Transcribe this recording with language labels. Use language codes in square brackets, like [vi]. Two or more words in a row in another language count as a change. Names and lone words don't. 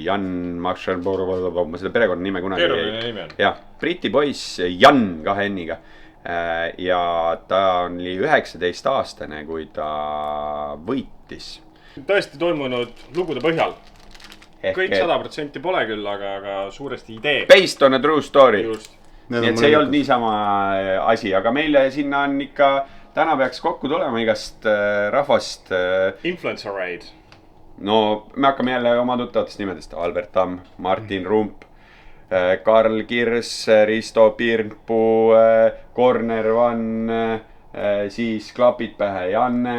[et] Jan Marshall, ma seda perekonna nime kunagi ei. Ja, Briti poiss Jan 2 N-iga. Ja ta oli 19-aastane, kui ta võitis. Tõesti toimunud lugude põhjal. Kõik 100% pole küll, aga suuresti idee. [en] Based on a true story. [et] Just. Nii et see ei olnud niisama asi, aga meile sinna on ikka, täna peaks kokku tulema igast rahvast. [en] Influencer raid. [et] No me hakkame jälle oma tuttavatest nimedest. Albert Tamm, Martin Rump, Karl Kirs, Risto Pirnpuu, Corner Van, siis Klapid pähe Janne,